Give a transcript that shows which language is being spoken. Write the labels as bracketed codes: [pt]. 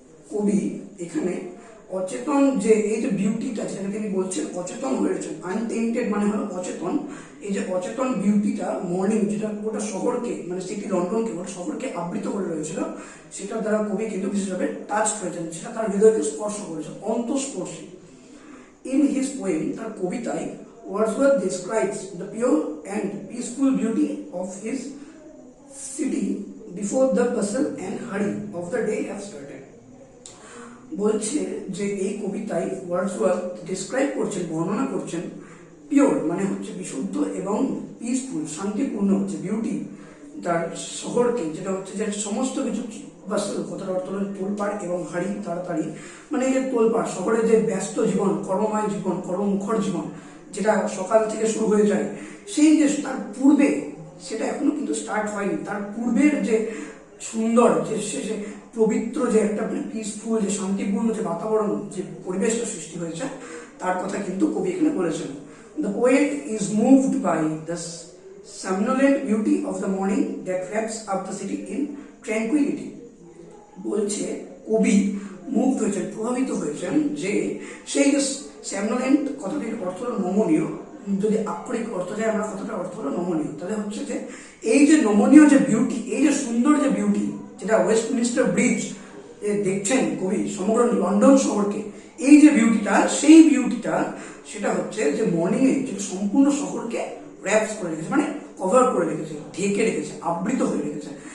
[bn] কবি এখানে অচেতন যে এই যে বিউটিটা যেটা তিনি বলছেন অচেতন হয়েছেন, আনটেন্টেড মানে হলো অচেতন, এই যে অচেতন বিউটিটা মর্নিং যেটা গোটা শহরকে মানে সিটি লন্ডনকে গোটা শহরকে আবৃত করে রয়েছিল, সেটার দ্বারা কবি কিন্তু বিশেষভাবে টাচ হয়েছেন, সেটা তার হৃদয়কে স্পর্শ করেছে, অন্তঃস্পর্শী। [en] In his poem, [bn] তার কবিতায় [en] Wordsworth describes the pure and peaceful beauty of his city before the bustle and hurry of the day have started. [bn] বলছে যে এই কবিতায় ওয়ার্ডসওয়ার্থ ডিসক্রাইব করছেন, বর্ণনা করছেন পিওর মানে হচ্ছে বিশুদ্ধ এবং পিসফুল শান্তিপূর্ণ হচ্ছে বিউটি তার শহরকে, যেটা হচ্ছে যে সমস্ত কিছু বাস্তব কথার অর্থ হলো তোলপাড় এবং হাড়ি তাড়াতাড়ি, মানে এই যে তোলপাড় শহরে যে ব্যস্ত জীবন, কর্মময় জীবন, কর্মমুখর জীবন যেটা সকাল থেকে শুরু হয়ে যায়, সেই যে তার পূর্বে সেটা এখনো কিন্তু স্টার্ট হয়নি, তার পূর্বের যে সুন্দর যে শেষে পবিত্র যে একটা পিসফুল যে শান্তিপূর্ণ যে বাতাবরণ যে পরিবেশটা সৃষ্টি হয়েছে তার কথা কিন্তু কবি এখানে বলেছেন। [en] The poet is moved by the somnolent beauty of the morning that wraps up the city in tranquility. [bn] বলছে কবি মুগ্ধ হয়েছেন, প্রভাবিত হয়েছেন যে সেই যে স্যামনোলেন্ট কথাটির অর্থ হলো নমনীয়, যদি আক্ষরিক অর্থ যায় আমরা কথাটার অর্থ হলো নমনীয়, তাহলে হচ্ছে যে এই যে নমনীয় যে বিউটি, এই যে সুন্দর যে বিউটি যেটা ওয়েস্টমিনস্টার ব্রিজ দেখছেন কবি সমগ্র লন্ডন শহরকে, এই যে বিউটিটা সেই বিউটিটা সেটা হচ্ছে যে মর্নিং এ যে সম্পূর্ণ শহরকে র্যাপস করে রেখেছে, মানে কভার করে রেখেছে, ঢেকে রেখেছে, আবৃত হয়ে রেখেছে।